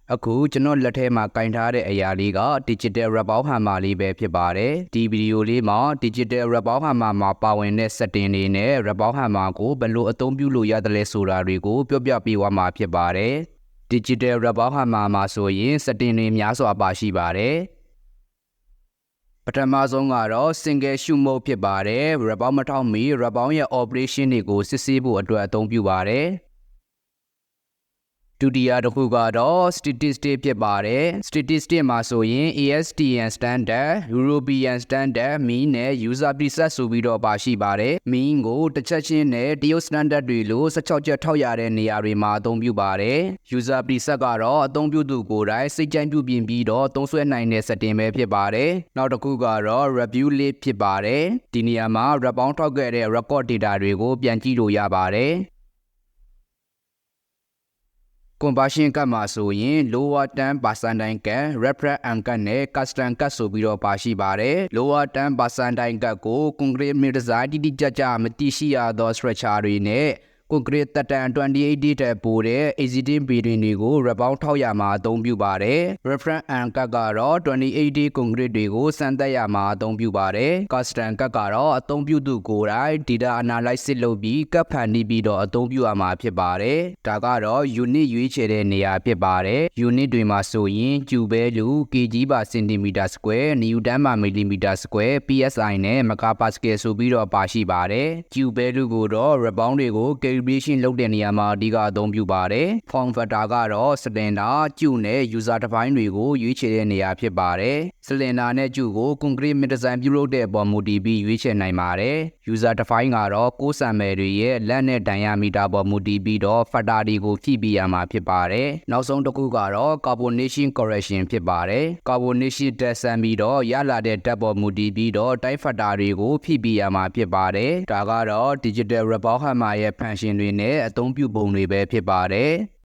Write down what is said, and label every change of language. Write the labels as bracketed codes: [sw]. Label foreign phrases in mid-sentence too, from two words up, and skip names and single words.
[my] အခုကျွန်တော်လက်ထဲမှာကင်ထားတဲ့အရာလေးက [en] Digital Wrap Hammer [my] လေးပဲဖြစ်ပါတယ်ဒီဗီဒီယိုလေးမှာ [en] Digital Wrap Hammer [my] မှာပါဝင်တဲ့ setting တွေနဲ့ [en] Wrap Hammer [my] ကိုဘယ်လိုအသုံးပြုလို့ရတယ်လဲဆိုတာတွေကိုပြောပြပေးသွားမှာဖြစ်ပါတယ် [en] Digital Wrap Hammer [my] မှာဆိုရင် setting တွေများစွာပါရှိပါတယ်ပထမဆုံးကတော့ [en] Single Shoot Mode [my] ဖြစ်ပါတယ် Wrap မထောက်မီ Wrap ရဲ့ operation တွေကိုစစ်ဆေးဖို့အတွက်အသုံးပြုပါတယ် ဒုတိယတစ်ခုကတော့ statistic ဖြစ်ပါတယ် statistic မှာဆိုရင် [en] ASTM standard European standard mean [my] နဲ့ [en] user preset [my] ဆိုပြီးတော့ပါရှိပါတယ် mean ကိုတစ်ချက်ချင်းနဲ့တရုတ် standard တွေလို့16ချက်ထောက်ရတဲ့နေရာတွေမှာအသုံးပြုပါတယ် [en] user preset [my] ကတော့အသုံးပြုသူကိုယ်တိုင်စိတ်ကြိုက်ပြုပြင်ပြီးတော့သုံးစွဲနိုင်တဲ့ setting ပဲဖြစ်ပါတယ်နောက်တစ်ခုကတော့ [en] review list [my] ဖြစ်ပါတယ်ဒီနေရာမှာ wrap ထောက်ခဲ့တဲ့ [en] record data [my] တွေကိုပြန်ကြည့်လို့ရပါတယ် Conversion ကတ်မှာဆိုရင် lower 10% ကတ် [en] reference and [my] ကတ်နဲ့ custom ကတ်ဆိုပြီးတော့ပါရှိပါတယ် lower 10% ကတ်ကို [en] concrete mid design [my] တိတိကျကျမသိရှိရသော structure တွေနဲ့ concrete သက်တမ်း28 day တက်ပို့တဲ့ [en] existing building [my] တွေကို wrap ထောက်ရမှာအသုံးပြုပါတယ် reference and ကတ်ကတော့ [en] 28 day concrete [my] တွေကိုစမ်းသပ်ရမှာအသုံးပြုပါတယ် custom ကတ်ကတော့အသုံးပြုသူကိုယ်တိုင် [en] data analysis [my] လုပ်ပြီးကတ်ဖန်တီးပြီးတော့အသုံးပြုရမှာဖြစ်ပါတယ်ဒါကတော့ unit ရွေးချယ်တဲ့ နေရာဖြစ်ပါတယ် unit တွေမှာဆိုရင် [en] cube value kg/cm², newton/mm², psi [my] နဲ့ megapascal ဆိုပြီးတော့ပါရှိပါတယ် [en] cube value [my] ကိုတော့ wrap တွေကို calibration လုပ်တဲ့နေရာမှာအဓိ ကအသုံးပြုပါတယ် [en] form factor [my] ကတော့ [en] cylinder, tube [my] နဲ့ [en] user define [my] တွေကိုရွေးချယ်တဲ့နေရာဖြစ်ပါတယ် cylinder နဲ့ tube ကို [en] concrete mid [my] design ပြုလုပ်တဲ့အပေါ်မူတည်ပြီးရွေးချယ်နိုင်ပါတယ် [en] user define [my] ကတော့ [en] core sample [my] တွေရဲ့ length နဲ့ diameter ပေါ်မူတည်ပြီးတော့ factor တွေကိုဖြည့်ပေးရမှာဖြစ်ပါတယ်နောက်ဆုံးတစ်ခုကတော့ [en] carbonation correction [my] ဖြစ်ပါတယ် [en] carbonation test [my] ဆန်းပြီးတော့ရလာတဲ့ depth ပေါ်မူတည်ပြီးတော့ [en] type factor [my] တွေကိုဖြည့်ပေးရမှာဖြစ်ပါတယ်ဒါကတော့ [en] digital wrap hammer [my] ရဲ့ function တွေနဲ့အသုံးပြုပုံတွေပဲဖြစ်ပါတယ်